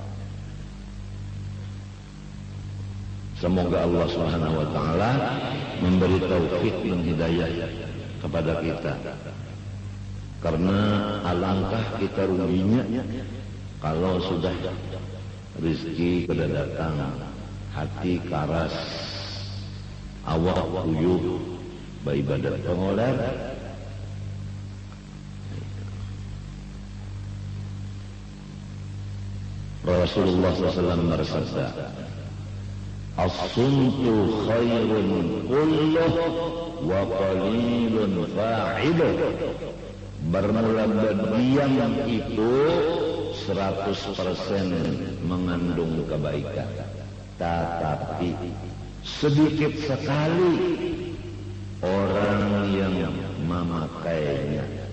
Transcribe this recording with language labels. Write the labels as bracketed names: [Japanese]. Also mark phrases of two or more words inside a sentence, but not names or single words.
[Indonesian] Semoga Allah Subhanahu wa taala memberi taufik dan hidayah kepada kita. Karena alangkah kita ruginya kalau sudah rezeki [Banjar] kada datang, [Indonesian] hati karas, [Banjar] awak uyuh, beribadat pengoler. [Indonesian] Rasulullah SAW bersabda, [Arabic] as-sumtu khairun kulluh wa qalilun fa'iluh. [Indonesian] Bermula berdiam itu 100% mengandung kebaikan, tetapi sedikit sekali orang yang memakainya.